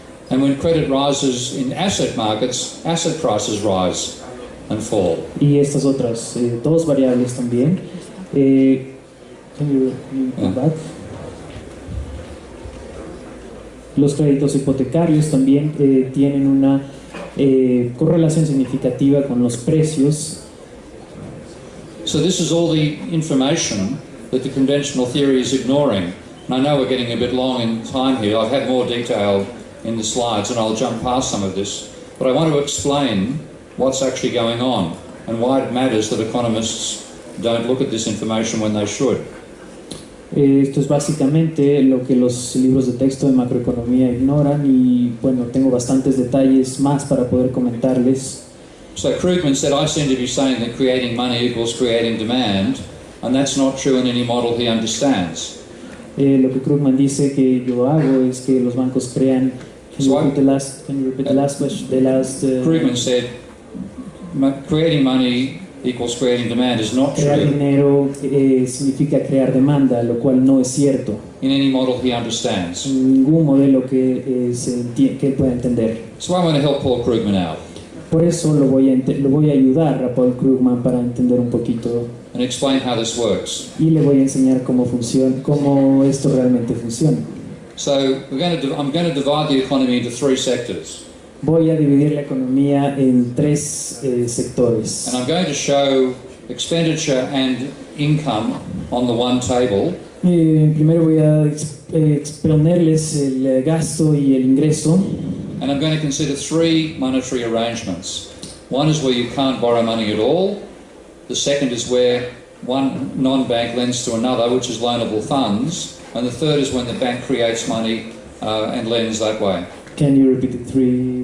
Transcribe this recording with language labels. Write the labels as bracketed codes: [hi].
[en] And when credit rises in asset markets, asset prices rise and fall. [es] Y estas otras dos variables también. [en] Can you go back? [es] Los créditos hipotecarios también tienen una correlación significativa con los precios. [en] So this is all the information that the conventional theory is ignoring. And I know we're getting a bit long in time here. I've had more detail in the slides and I'll jump past some of this. But I want to explain what's actually going on and why it matters that economists don't look at this information when they should. [es] Esto es básicamente lo que los libros de texto de macroeconomía ignoran y bueno, tengo bastantes detalles más para poder comentarles. [en] So Krugman said, I seem to be saying that creating money equals creating demand, and that's not true in any model he understands. [es] Lo que Krugman dice que yo hago es que los bancos crean. [en] Can you repeat the last question? Krugman said, creating money equals creating demand is not [es] crear [en] true. [es] Dinero significa crear demanda, lo cual no es cierto. [en] In any model he understands. [es] Ningún modelo que él pueda entender. [en] So I want to help Paul Krugman out. [es] Por eso lo voy a ayudar a Paul Krugman para entender un poquito. [en] And explain how this works. [es] Y le voy a enseñar cómo esto realmente funciona. [en] So I'm going to divide the economy into three sectors. [es] Voy a dividir la economía en tres sectores. [en] And I'm going to show expenditure and income on the one table. [es] Primero voy a exponerles el gasto y el ingreso. [en] And I'm going to consider three monetary arrangements. One is where you can't borrow money at all. The second is where one non-bank lends to another, which is loanable funds. And the third is when the bank creates money and lends that way. Can you repeat the three?